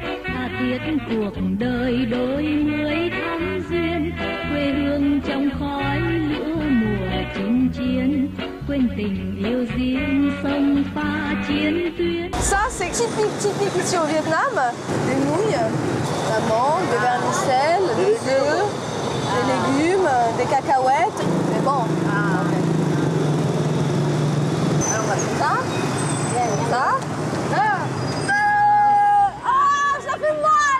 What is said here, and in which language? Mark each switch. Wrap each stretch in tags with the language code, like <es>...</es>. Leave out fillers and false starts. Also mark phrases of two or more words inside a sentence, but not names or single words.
<vi>tha thiết cuộc đời đôi mươi thắm duyên, quê hương trong khói lửa mùa chinh chiến, quên tình yêu riêng sông pha chiến tuyến.</vi> <fr>Ça c'est typique ici au Vietnam, des nouilles, la mangue, des vermicelles, des œufs, des légumes, des cacahuètes, mais bon. Alors on va faire ça. Ça. Ça fait mal.</fr>